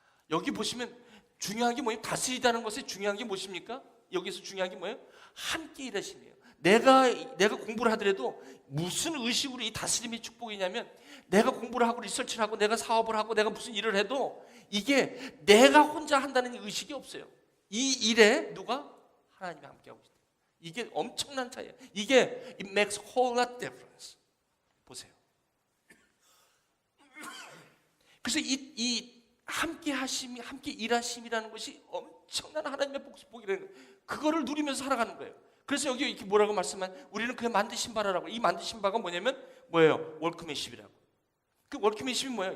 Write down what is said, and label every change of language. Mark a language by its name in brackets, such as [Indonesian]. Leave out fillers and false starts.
[Korean] 여기 보시면 중요한 게 뭐예요? 다스리다는 것에 중요한 게 무엇입니까? 여기서 중요한 게 뭐예요? 함께 일하시네요. 내가 공부를 하더라도 무슨 의식으로 이 다스림의 축복이냐면 내가 공부를 하고 리서치를 하고 내가 사업을 하고 내가 무슨 일을 해도 이게 내가 혼자 한다는 의식이 없어요. 이 일에 누가? 하나님이 함께하고 있다. 이게 엄청난 차이예요. [English] 이게 it makes a whole lot difference. [Korean] 보세요. 그래서 이 함께 하심이, 함께 일하심이라는 것이 엄청난 하나님의 복이라는 거예요. 그거를 누리면서 살아가는 거예요. 그래서 여기 이렇게 뭐라고 말씀한, 우리는 그의 만드신 바라라고. 이 만드신 바가 뭐냐면 뭐예요? 월크맨십이라고. 그 월크맨십이 뭐예요?